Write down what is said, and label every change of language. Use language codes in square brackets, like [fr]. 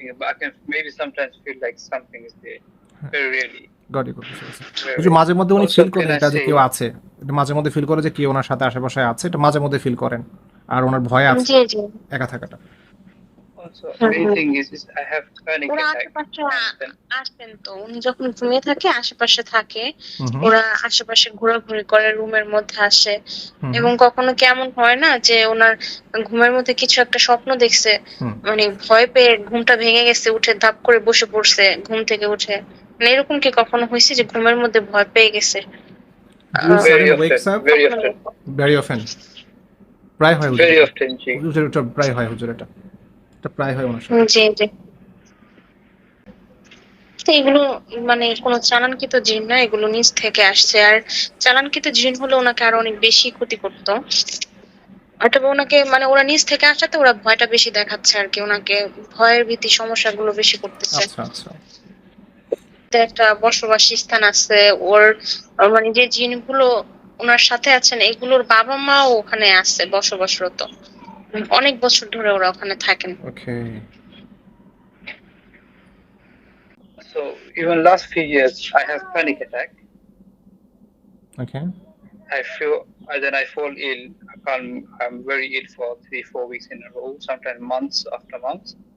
[en] But I can maybe sometimes feel like something is there. Very rarely. Got it. [bn] মাঝে মধ্যে উনি feel করেন এটা যে কেউ আছে, এটা মাঝে মধ্যে ফিল করে যে কেউ ওনার সাথে আশেপাশে আছে, এটা মাঝে মধ্যে ফিল করেন, আর ওনার ভয় আছে জি জি। একা থাকাটা। [en] Also, main thing is I have panic [bn] ওরা [en] attack. [bn] আশেপাশে আসবেন তো, উনি যখন ঘুমিয়ে থাকে আশেপাশে থাকে, ওরা আশেপাশে ঘোরাঘুরি করে, রুমের মধ্যে আসে। এবং কখনো কেমন হয় না যে ওনার ঘুমের মধ্যে কিছু একটা স্বপ্ন দেখছে, মানে ভয় পেয়ে ঘুমটা ভেঙে গেছে, উঠে ধাপ করে বসে পড়ছে ঘুম থেকে উঠে, মানে এরকম কি কখনো হয়েছে যে ঘুমের মধ্যে ভয় পেয়ে গেছে? [en] Very wakes often. up Very often. very often, [bn] প্রায় হয় হুজুর, [en] Very often, জি। [bn] হুজুর এটা প্রায় হয়, হুজুর এটা প্রায় হয় ওনার সাথে। জি জি। তো এগুলো মানে কোনো চালানকৃত জিন না, এগুলো নিজ থেকে আসছে। আর চালানকৃত জিন হলে ওনাকে আরো অনেক বেশি ক্ষতি করতো। অথবা ওনাকে মানে ওরা নিজ থেকে আসাতে ওরা ভয়টা বেশি দেখাচ্ছে আর কি, ওনাকে ভয়ের ভীতি সমস্যাগুলো বেশি করতেছে। আচ্ছা আচ্ছা। একটা বসবাসী স্থান আছে ওর, মানে যে জিনগুলো ওনার সাথে আছেন এগুলোর বাবা মাও ওখানে আছে বসবাসরত, অনেক বছর ধরে ওরা ওখানে থাকেন। ওকে। [en] So even last few years, I have panic attack. [bn] Okay. [en] I feel then I fall ill. I'm very ill for 3-4 weeks in a row. Sometimes months after months.